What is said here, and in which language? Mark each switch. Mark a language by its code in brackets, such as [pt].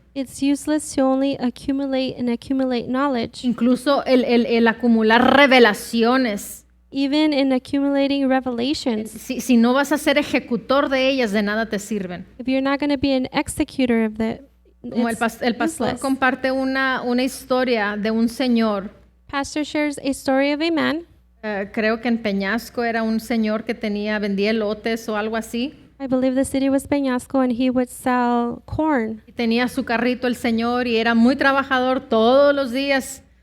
[en] It's useless to only accumulate and accumulate knowledge. [es] Incluso el acumular revelaciones. [en] Even in accumulating revelations. [es] Si no vas a ser ejecutor de ellas, de nada te sirven. [en] If you're not going to be an executor of that, [es] Como el pastor [en] useless. [es] comparte una historia de un señor. [en] Pastor shares a story of a man. [es] Creo que en Peñasco era un señor que vendía elotes o algo así. [en] I believe the city was Peñasco, and he would sell corn. [es] Y tenía su carrito el señor y era muy trabajador todos los días.